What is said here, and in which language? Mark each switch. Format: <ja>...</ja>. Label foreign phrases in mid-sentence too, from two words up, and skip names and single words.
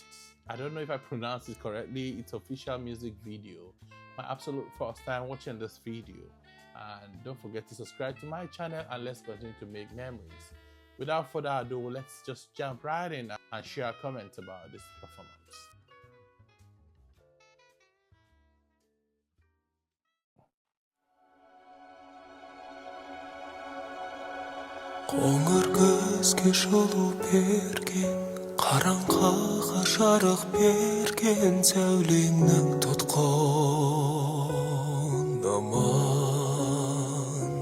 <en>I don't know if I pronounced it correctly. It's official music video. My absolute first time watching this video. And don't forget to subscribe to my channel and let's continue to make memories. Without further ado, let's just jump right in and share comments about this performance.</en> <kk>Қоңыр көзге жылу берген, қараңғыға жарық берген сәулеңнің тұтқын аман.</kk>